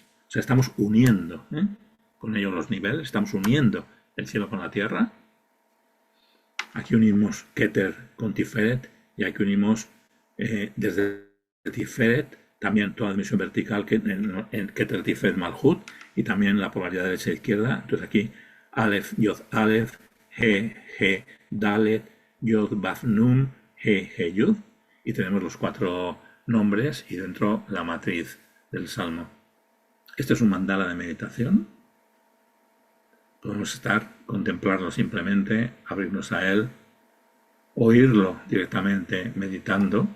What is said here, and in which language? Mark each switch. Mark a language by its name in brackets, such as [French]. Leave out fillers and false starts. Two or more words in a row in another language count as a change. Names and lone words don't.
[Spanish] O sea, estamos uniendo con ellos los niveles, estamos uniendo el cielo con la tierra. Aquí unimos Keter con Tiferet y aquí unimos desde Tiferet también toda la dimensión vertical en Keter Tiferet Malhut y también la polaridad derecha e izquierda. [Hebrew] Entonces aquí Aleph, Yod Aleph, He Dalet, Yod Vav Nun, He Yud, [Spanish] y tenemos los cuatro nombres y dentro la matriz del Salmo. Este es un mandala de meditación. Podemos contemplarlo simplemente, abrirnos a él, oírlo directamente meditando.